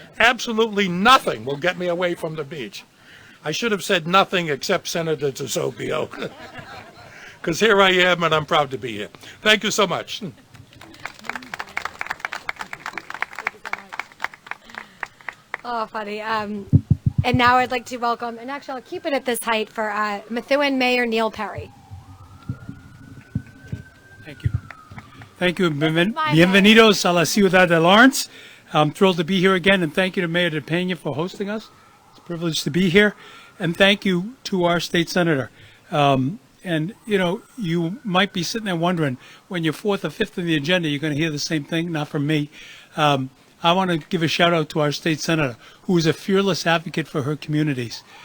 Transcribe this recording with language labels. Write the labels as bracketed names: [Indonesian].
[English] Absolutely nothing will get me away from the beach. I should have said nothing except Senator DiZoglio, because here I am, and I'm proud to be here. Thank you so much. Oh, funny. And now I'd like to welcome, and actually I'll keep it at this height for Methuen Mayor Neil Perry. Thank you. Thank you. [Spanish] Bienvenidos a la Ciudad de Lawrence. [English] I'm thrilled to be here again, and thank you to Mayor DePena for hosting us. It's a privilege to be here, and thank you to our state senator. And, you know, you might be sitting there wondering, when you're fourth or fifth on the agenda, you're going to hear the same thing, not from me. I want to give a shout out to our state senator, who is a fearless advocate for her communities.